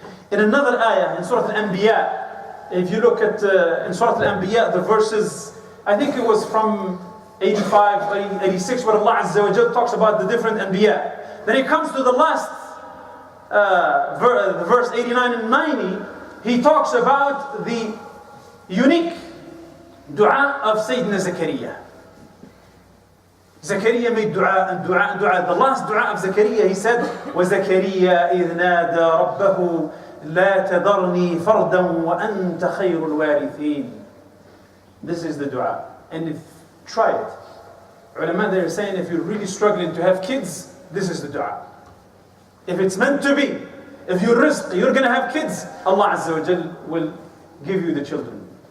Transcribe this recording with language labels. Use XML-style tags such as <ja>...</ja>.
<en>In another ayah, in Surah Al-Anbiya, if you look at in Surah Al-Anbiya, the verses, I think it was from 85, 86, where Allah Azza wa Jal talks about the different Anbiya. Then it comes to the last verse 89 and 90, he talks about the unique dua of Sayyidina Zakaria. Zakaria made dua and dua and dua. The last dua of Zakaria, he said,</en> <ar>وَزَكَرِيَّا إِذْ نَادَى رَبَّهُ لَا تَذَرْنِي فَرْدًا وَأَنْتَ خَيْرُ الْوَارِثِينَ.</ar> <en>This is the dua. And if try it. Ulama, they're saying if you're really struggling to have kids, this is the dua. If it's meant to be, if you're going to have kids, Allah Azza wa Jal will give you the children.</en>